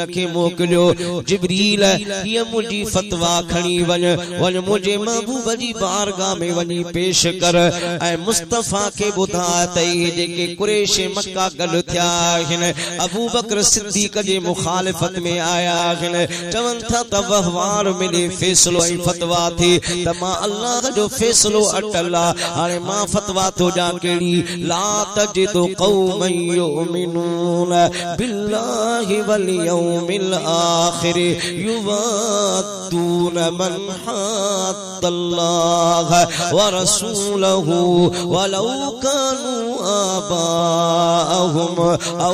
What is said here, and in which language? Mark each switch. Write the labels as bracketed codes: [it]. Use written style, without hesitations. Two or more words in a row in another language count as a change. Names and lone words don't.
[sd] खे मोकिलियो जिब्रील हीअ मुंहिंजी फतवा खणी वञ मुंहिंजे महबूब जी बारगाह में वञी पेश कर ऐं मुस्तफा खे ॿुधाए त इहे जेके कुरैश मक्का गॾु थिया आहिनि अबू बकर सिद्दीक़ जे मुखालिफ़त में आया आहिनि चवनि था त वहवार मिले फैसलो ऐं फतवा थी त मां अल्लाह जो फैसलो अटल आहे हाणे मां फतवा थो ॾियां कहिड़ी [ar] لا تجد قوما يؤمنون بالله واليوم الآخر يوادون من حاد الله ورسوله ولو كانوا آباءهم أو